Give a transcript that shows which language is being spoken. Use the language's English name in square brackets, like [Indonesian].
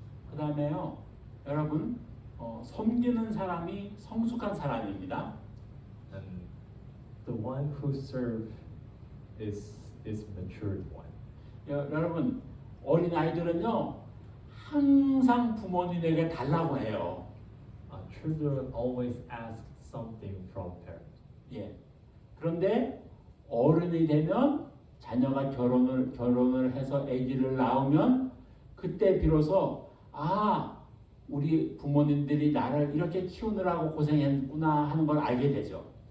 [Korean] 그 다음에요, 여러분, 섬기는 사람이 성숙한 사람입니다. [English] And the one who serve is matured one. [Korean] 여러분, 어린 아이들은요 항상 부모님에게 달라고 해요. [English] Children always ask something from parents. [Korean] 예. 그런데 어른이 되면 자녀가 결혼을 해서 아기를 낳으면 그때 비로소 우리 부모님들이 나를 이렇게 키우느라고 고생했구나 하는 걸 알게 되죠.